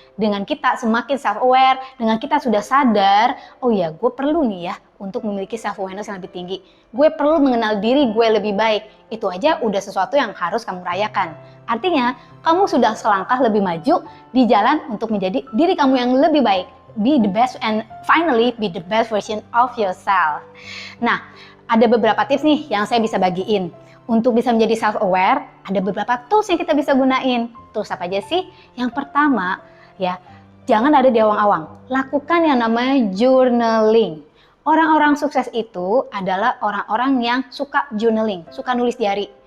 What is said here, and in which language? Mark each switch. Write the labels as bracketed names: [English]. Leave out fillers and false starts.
[Indonesian] Dengan kita semakin self-aware, dengan kita sudah sadar, oh ya gue perlu nih ya untuk memiliki self-awareness yang lebih tinggi. Gue perlu mengenal diri gue lebih baik. Itu aja udah sesuatu yang harus kamu rayakan. Artinya, kamu sudah selangkah lebih maju di jalan untuk menjadi diri kamu yang lebih baik. [English] Be the best and finally be the best version of yourself. [Indonesian] Nah, ada beberapa tips nih yang saya bisa bagiin. Untuk bisa menjadi self-aware, ada beberapa tools yang kita bisa gunain. Tools apa aja sih? Yang pertama, ya, jangan ada di awang-awang. Lakukan yang namanya journaling. Orang-orang sukses itu adalah orang-orang yang suka journaling, suka nulis diary.